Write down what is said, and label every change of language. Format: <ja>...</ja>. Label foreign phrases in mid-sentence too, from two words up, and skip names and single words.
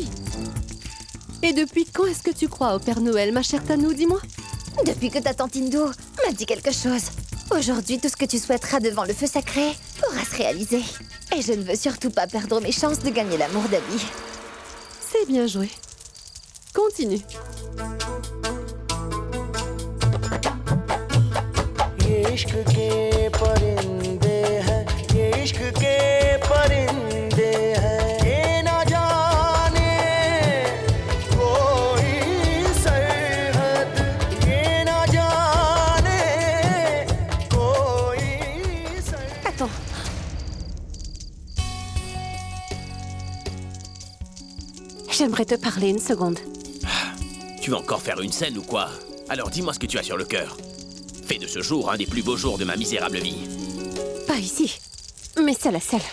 <fr>Et depuis quand est-ce que tu crois au Père Noël, ma chère Tanou, dis-moi? Depuis que ta tante Indo m'a dit quelque chose. Aujourd'hui, tout ce que tu souhaiteras devant le feu sacré pourra se réaliser. Et je ne veux surtout pas perdre mes chances de gagner l'amour d'Abby. C'est bien joué. Continue.</fr> <hi>ये इश्क के परिंदे हैं ये इश्क के परिंदे हैं ये ना जाने कोई सरहद ये ना जाने कोई सरहद</hi> <fr>Attends. J'aimerais te parler une seconde. Tu vas encore faire une scène ou quoi? Alors dis-moi ce que tu as sur le cœur. Fais de ce jour un des plus beaux jours de ma misérable vie. Pas ici, mais seule à seule.</fr>